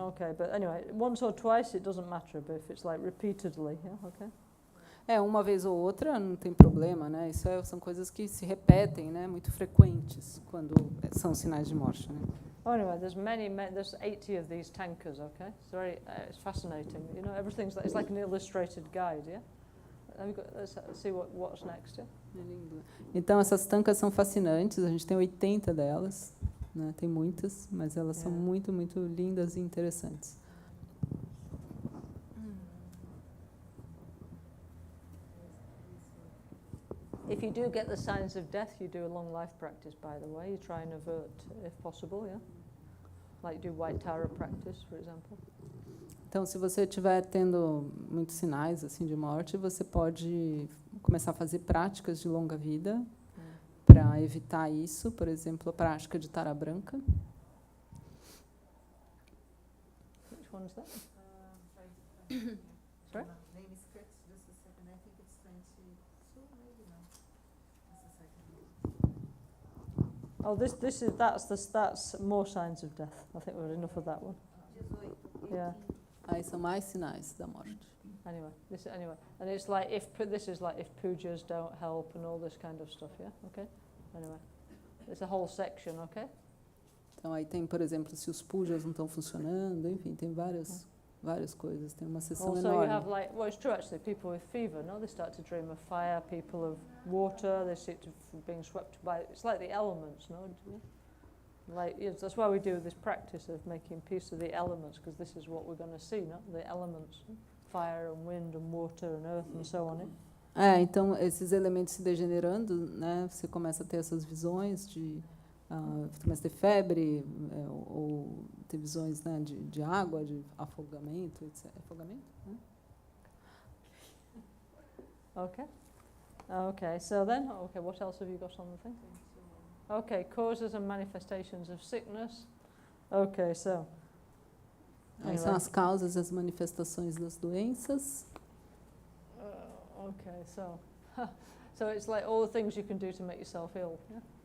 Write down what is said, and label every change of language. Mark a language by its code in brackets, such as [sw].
[en] Okay, but anyway, once or twice it doesn't matter, but if it's like repeatedly, yeah, okay? [pt] Uma vez ou outra não tem problema, né? Isso são coisas que se repetem, né? Muito frequentes quando são sinais de morte, né? [en] Oh, anyway, there's 80 of these tankas, okay? It's fascinating. You know, it's like an illustrated guide, yeah? Let's see what's next, yeah? [pt] Então, essas tankas são fascinantes, a gente tem 80 delas, né? Tem muitas, mas elas são muito, muito lindas e interessantes. [en] If you do get the signs of death, you do a long life practice, by the way. You try and avert, if possible, yeah? Like do White Tara practice, for example. [pt] Então, se você estiver tendo muitos sinais assim de morte, você pode começar a fazer práticas de longa vida para evitar isso. Por exemplo, a prática de Tara branca. [en] Which one's that? Sorry? Name is Chris, just a second. I think it's 22, maybe not. Just a second. Oh, that's more signs of death. I think we're enough of that one. Yeah. [pt] Aí são mais sinais da morte. [en] Anyway, and it's like if pujas don't help and all this kind of stuff, yeah. Okay. Anyway, it's a whole section, okay. [pt] Então aí tem, por exemplo, se os pujas não estão funcionando, enfim, tem várias coisas. Tem uma seção [en] also [pt] enorme. [en] You have it's true actually. People with fever, no, they start to dream of fire. People of water, they seem to being swept by. It's like the elements, no. That's why we do this practice of making peace with the elements, because this is what we're going to see, no? The elements, fire and wind and water and earth and so on. [pt] Então esses elementos se degenerando, né? Você começa a ter essas visões de começa a ter febre ou ter visões, né, de água, de afogamento, etc. Afogamento? Né? [en] Okay. So then, what else have you got on the thing? Okay, causes and manifestations of sickness. Okay, so. [pt] Aí são as causas e as manifestações das doenças. [en] Okay, so it's like all the things you can do to make yourself ill. Yeah?